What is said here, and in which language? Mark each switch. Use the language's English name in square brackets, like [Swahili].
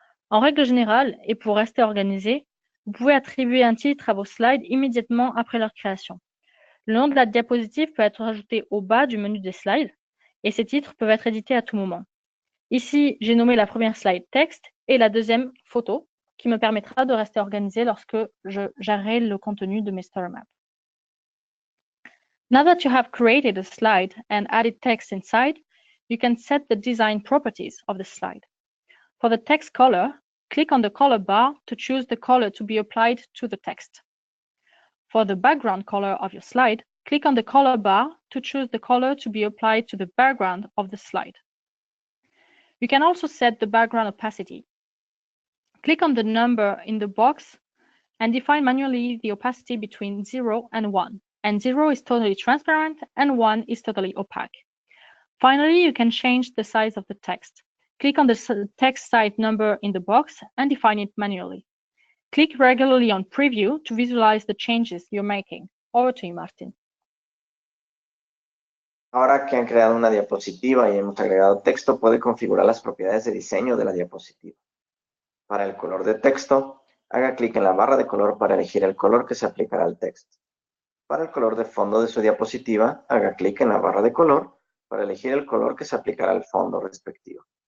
[French] En règle générale, et pour rester organisé, vous pouvez attribuer un titre à vos slides immédiatement après leur création. Le nom de la diapositive peut être ajouté au bas du menu des slides, et ces titres peuvent être édités à tout moment. Ici, j'ai nommé la première slide texte et la deuxième photo, qui me permettra de rester organisé lorsque je gérerai le contenu de mes story maps. [English] Now that you have created a slide and added text inside, you can set the design properties of the slide. For the text color, click on the color bar to choose the color to be applied to the text. For the background color of your slide, click on the color bar to choose the color to be applied to the background of the slide. You can also set the background opacity. Click on the number in the box and define manually the opacity between 0 and 1. And 0 is totally transparent and 1 is totally opaque. Finally, you can change the size of the text. Click on the text size number in the box and define it manually. Click regularly on Preview to visualize the changes you're making. Over to you, Martin. [Spanish] Ahora que han creado una diapositiva y hemos agregado texto, puede configurar las propiedades de diseño de la diapositiva. Para el color de texto, haga clic en la barra de color para elegir el color que se aplicará al texto. Para el color de fondo de su diapositiva, haga clic en la barra de color para elegir el color que se aplicará al fondo respectivo.